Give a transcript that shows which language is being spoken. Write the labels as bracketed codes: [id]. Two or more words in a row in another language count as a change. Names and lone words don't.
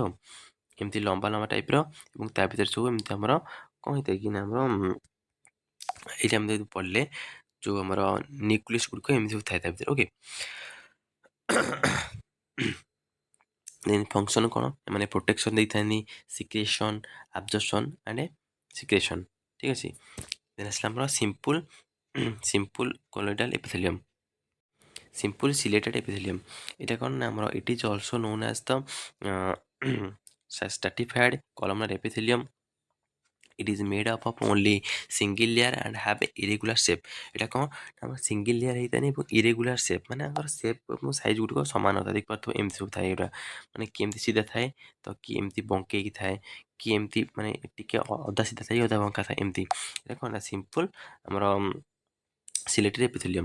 [or] ଏମିତି ଲମ୍ବା ଲମ୍ବା ଟାଇପ୍ର ଏବଂ ତା ଭିତରେ ସବୁ ଏମିତି ଆମର କ'ଣ ହେଇଥାଏ କି ନା ଆମର ଏଇଟା ଆମେ ଯଦି ପଢ଼ିଲେ ଯେଉଁ ଆମର ନ୍ୟୁକ୍ଲିୟସ୍ ଗୁଡ଼ିକ ଏମିତି ସବୁ ଥାଏ ତା ଭିତରେ। ଓକେ, ଦେନ୍ ଫଙ୍କସନ୍ କ'ଣ ମାନେ ପ୍ରୋଟେକ୍ସନ୍ ଦେଇଥାନ୍ତି, ସିକ୍ରେସନ୍, [en] absorption and secretion. [or] ଠିକ୍ ଅଛି। ଦେନ୍ ଆସିଲା ଆମର [en] simple colloidal epithelium, [or] simple ciliated epithelium। এটা କ'ଣ ନା ଆମର [en] it is also known as the stratified columnar epithelium। it is made up of only single layer and have irregular shape। [or] এটা କ'ଣ ଆମର [en] single layer [or] ହେଇଥାଏ ଏବଂ [en] irregular shape [or] ମାନେ ଆମର ସେପ୍ ଏବଂ ସାଇଜ୍ ଗୁଡ଼ିକ ସମାନ ଥାଏ। ଦେଖିପାରୁଥିବ ଏମିତି ସବୁ ଥାଏ ଏଗୁଡ଼ା, ମାନେ କି ଏମିତି ସିଧା ଥାଏ ତ କି ଏମିତି ବଙ୍କେଇକି ଥାଏ, କି ଏମିତି ମାନେ ଟିକେ ଅଧା ସିଧା ଥାଏ ଅଧା ବଙ୍କା ଥାଏ ଏମିତି। ଏଇଟା କ'ଣ ନା ସିମ୍ପଲ୍ ଆମର [en] ciliated epithelium.